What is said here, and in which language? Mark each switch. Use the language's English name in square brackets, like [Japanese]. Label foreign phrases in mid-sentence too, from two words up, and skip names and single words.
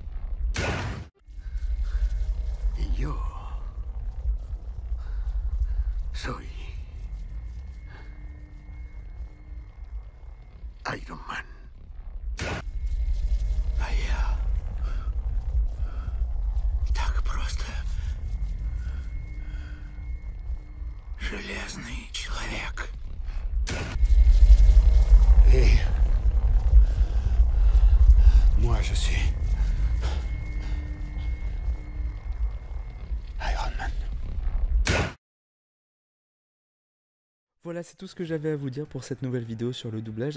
[Portuguese] E eu soy Iron Man. [Russian] А я так просто железный человек. [French] Et moi, je suis Iron Man. Voilà, c'est tout ce que j'avais à vous dire pour cette nouvelle vidéo sur le doublage.